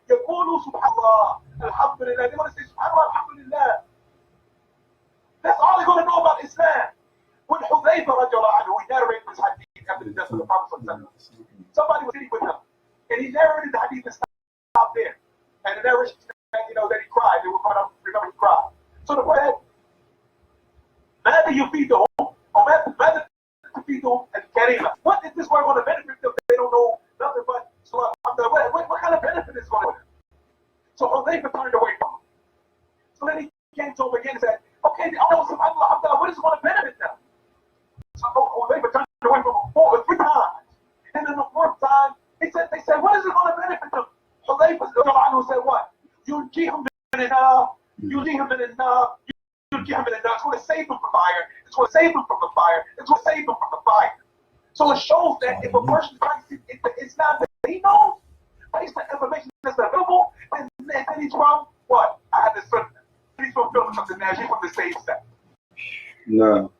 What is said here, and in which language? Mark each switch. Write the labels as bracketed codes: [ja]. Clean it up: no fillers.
[en] You call Subhanallah, Alhamdulillah. They're going to say Subhanallah, Alhamdulillah. That's all they're going to know about Islam. When Hudayfa radiallahu anhu, he narrated this hadith after the death of the Prophet sallallahu alaihi wasallam. Somebody was sitting with him, and he narrated the hadith and stopped there. And the narration said, that he cried. They were going to remember he cried. So the Prophet [ar] ماذا يفيدهم أو ماذا تفيدهم الكريمة? [en] What is this word going to benefit them? They don't know nothing but what kind of benefit is going to them? So Hudayfa turned away from him. So then he came to him again and said, okay, subhanAllah, what is going to benefit them? So Hudayfa turned away from him 3 times. And then the 4th time, they said, what is it going to benefit them? Hudayfa said what? [ar] يُنْجِيهُمْ مِنَ النَّارِ يُنْجِيهُمْ مِنَ النَّارِ يُنْجِيهُمْ مِنَ النَّارِ. [en] It's going to save them from fire. It's going to save them from the fire. It's going to save them from the fire. So it shows that if a person practices Islam that he knows, based on information that's available, and then he's from what? I had this sunnah. He's from the Nash, he's from the same set. No.